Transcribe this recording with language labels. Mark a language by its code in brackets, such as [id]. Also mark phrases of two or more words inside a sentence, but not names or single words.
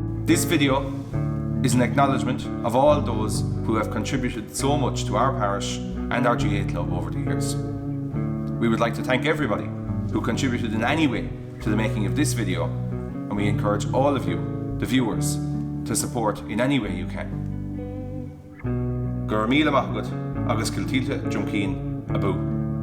[en] This video is an acknowledgement of all those who have contributed so much to our parish and our GAA club over the years. We would like to thank everybody who contributed in any way to the making of this video, and we encourage all of you, the viewers, to support in any way you can. [ga] Gur míle maith agat agus Kilteely Dromkeen GAA.